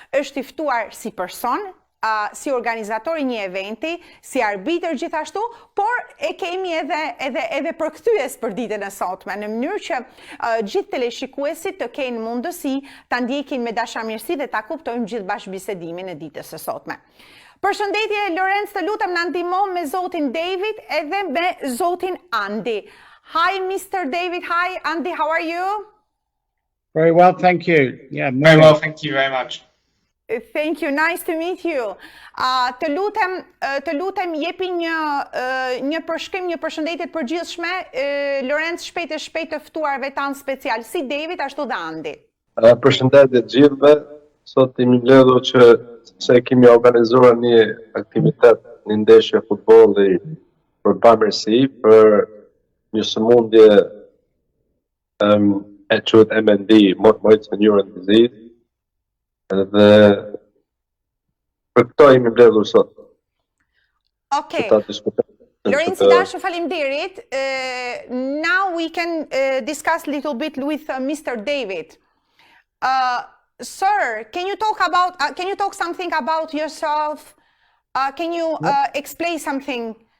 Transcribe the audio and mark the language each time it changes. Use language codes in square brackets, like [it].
[sq] Është i ftuar si person, si organizatori një eventi, si arbitër gjithashtu, por e kemi edhe përkthyes për ditën e sotme, në mënyrë që gjithë teleshikuesit të kenë mundësi ta ndjekin me dashamirësi dhe ta kuptojmë gjithë bashkëbisedimin e ditës së sotme. Përshëndetje Lorenc, të lutem na ndihmo me zotin David edhe me zotin Andy. [en] Hi Mr. David, hi Andy, how are you? Very well, thank you. Yeah, Very well, thank you very much. Thank you, nice to meet you. [sq] Të lutem jepi një përshkrim, një përshëndetje të përgjithshme, Lorenc shpejt të ftuarve tan special, si David ashtu dhe Andi. Përshëndetje të gjithëve. Sot jemi mbledhur që se kemi organizuar një aktivitet, një ndeshje futbolli për pamërsi, për një sëmundje e quhet MND, motor neuron disease. Dhe për këto jemi mbledhur sot. Okay. Lorenc, dashur, faleminderit. [en] Now we can discuss a little bit with Mr. David. Sir, can you talk something about yourself? Can you explain something?